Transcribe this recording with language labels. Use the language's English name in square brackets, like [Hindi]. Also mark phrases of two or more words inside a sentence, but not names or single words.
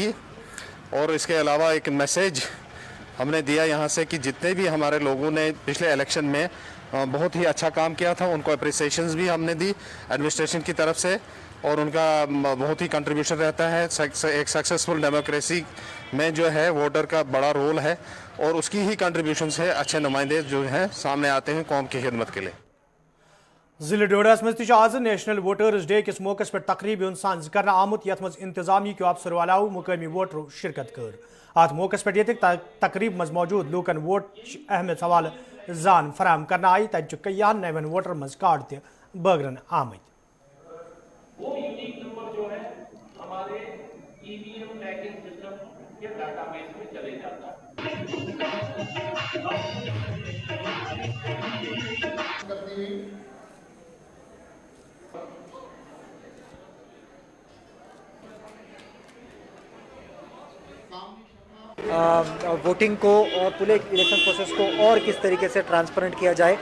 [Hindi] और इसके अलावा एक मैसेज हमने दिया यहाँ से कि जितने भी हमारे लोगों ने पिछले इलेक्शन में बहुत ही अच्छा काम किया था उनको अप्रिसिएशंस भी हमने दी एडमिनिस्ट्रेशन की तरफ से और उनका बहुत ही कंट्रीब्यूशन रहता है। एक [English] successful democracy [Hindi] में जो है वोटर का बड़ा रोल है और उसकी ही कंट्रीब्यूशन से अच्छे नुमाइंदे जो हैं सामने आते हैं कौम की खिदमत के लिए। [Kashmiri] जिले डोडास मज आज नेशनल वोटर्स डे किस मौके पर तकरीब साज कर आमुत यथ मज इंतजामी के अफसरों अलावा मुकामी वोटरों शिरकत कर। अत मौके पर ये तकरीब मज मौजूद लूकन वोट अहमियत हवाले जान फराम करना आई तत कईहन नवन वोटर मज कार्ड तगरन आमत। [Hindi] वो यूनिक नंबर जो है हमारे [English] EVM tagging system [Hindi] के डाटाबेस में चले जाता है। वोटिंग को और पूरे [English] election process [Hindi] को और किस तरीके से ट्रांसपेरेंट किया जाए।